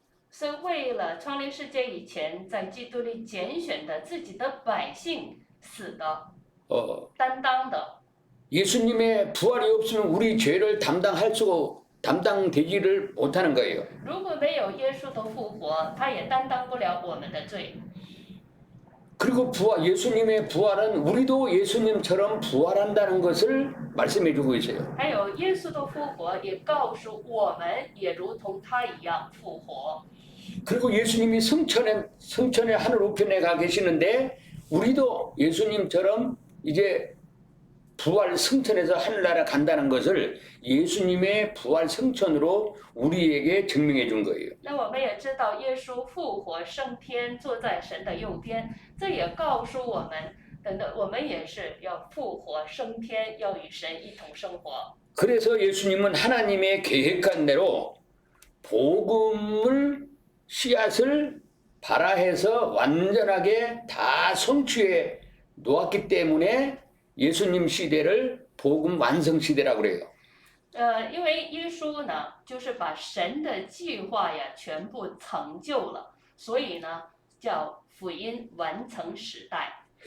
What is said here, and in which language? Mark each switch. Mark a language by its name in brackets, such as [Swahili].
[Chinese] 是为了创立世界以前，在基督里拣选的自己的百姓死的， 担当的。 [Korean] 예수님의 부활이 없으면 우리 죄를 담당되지를 못하는 거예요. [Chinese] 如果没有耶稣的复活，他也担当不了我们的罪。 [Korean] 그리고 예수님의 부활은 우리도 예수님처럼 부활한다는 것을 말씀해주고 있어요. [Chinese] 还有耶稣的复活也告诉我们，也如同他一样复活。 [Korean] 그리고 예수님이 성천의 하늘 우편에 가 계시는데 우리도 예수님처럼 이제 부활 승천해서 하늘나라 간다는 것을 예수님의 부활 승천으로 우리에게 증명해 준 거예요. [Chinese] 那我们也知道，耶稣复活升天，坐在神的右边，这也告诉我们，等等，我们也是要复活升天，要与神一同生活。 [Korean] 그래서 예수님은 하나님의 계획한 대로 복음을 씨앗을 발화해서 완전하게 다 성취해 놓았기 때문에 예수님 시대를 복음 완성 시대라고 그래요. [Chinese] 因为耶稣呢，就是把神的计划呀全部成就了，所以呢，叫福音完成时代。